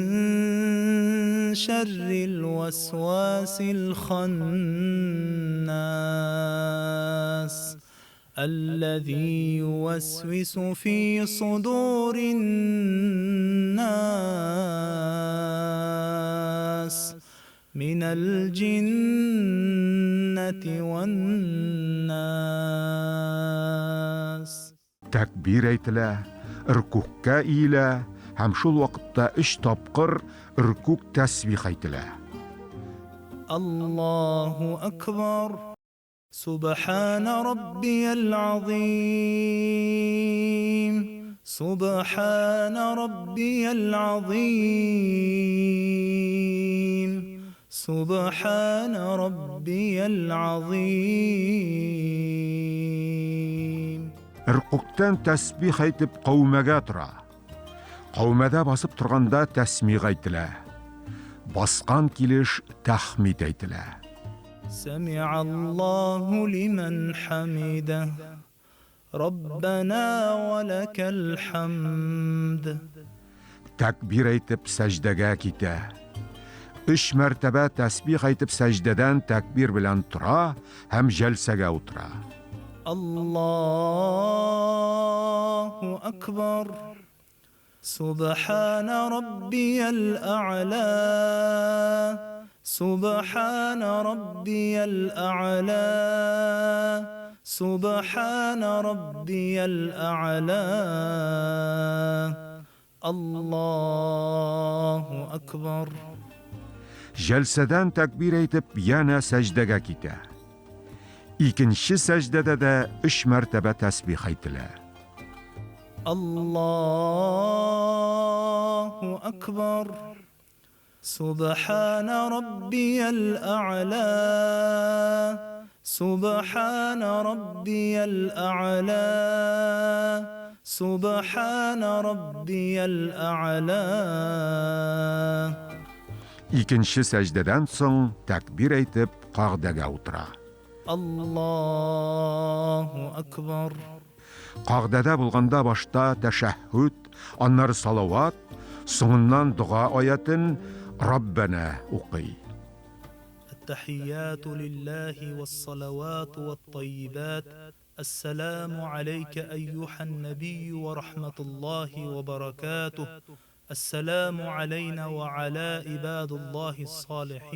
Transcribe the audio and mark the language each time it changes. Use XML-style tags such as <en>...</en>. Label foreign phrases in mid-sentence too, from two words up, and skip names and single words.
<ar>شر الوسواس الخناس الذي يوسوس في صدور الناس من الجنة والناس.</ar> <tt>Тәкбир әйтелә, рükүккә иелә, һәм шул вакытта 3 тапкыр рükүк тәсбих әйтелә.</tt> <ar>الله أكبر. سبحان ربي العظيم سبحان ربي العظيم سبحان ربي العظيم.</ar> <tt>Рükүктән тәсбих әйтеп каумәгә тора. Каумәдә басып торганда тәсмих әйтелә. Баскан килеш тәхмид әйтелә.</tt> <ar>سمع الله لمن حمده ربنا ولك الحمد.</ar> <tt>Тәкбир әйтеп сәҗдәгә китә. 3 мәртәбә тәсбих әйтеп сәҗдәдән тәкбир белән тора һәм җәлсәгә утыра.</tt> <ar>الله أكبر. سبحان ربي الأعلى سبحان ربي الأعلى سبحان ربي الأعلى. الله أكبر.</ar> <tt>Җәлсәдән тәкбир әйтеп янә сәҗдәгә китә. Икенче сәҗдәдә дә 3 мәртәбә тәсбих әйтелә.</tt> <ar>الله أكبر. سبحان ربي الأعلى سبحان ربي الأعلى سبحان ربي الأعلى.</ar> <tt>Икенче сәҗдәдән соң тәкбир әйтеп кагъдәгә утыра.</tt> <ar>الله أكبر.</ar> <tt>Кагъдәдә булганда башта тәшәһһүд, аннары салават, соңыннан дуга аятын Раббана укый.</tt> <ar>التحيات لله والصلوات والطيبات. السلام عليك أيها النبي ورحمة الله وبركاته. السلام علينا وعلى عباد الله الصالحين.</ar>